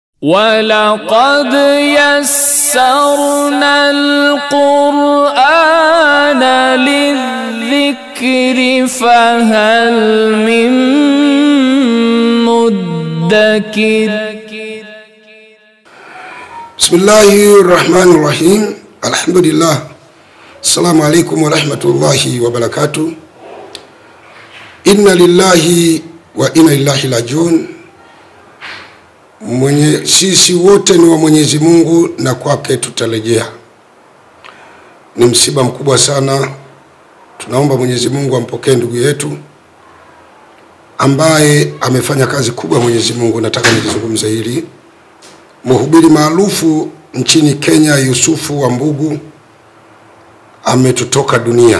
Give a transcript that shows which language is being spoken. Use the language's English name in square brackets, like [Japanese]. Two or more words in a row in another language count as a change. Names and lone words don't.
[Arabic] وَلَقَدْ يَسَّرْنَا الْقُرْآنَ لِلذِّكْرِ فَهَلْ مِن مُّدَّكِرٍ. بسم الله الرحمن الرحيم. الحمد لله. السلام عليكم ورحمة الله وبركاته. إنا لله وإنا إليه راجعون. [Swahili] Sisi wote ni wa Mwenyezi Mungu na kwake tutarejea. Ni msiba mkubwa sana. Tunaomba Mwenyezi Mungu ampokee ndugu yetu ambaye amefanya kazi kubwa. Mwenyezi Mungu, nataka nizungumze hili. Mhubiri maarufu nchini Kenya, Yusufu Wambugu, ametutoka dunia.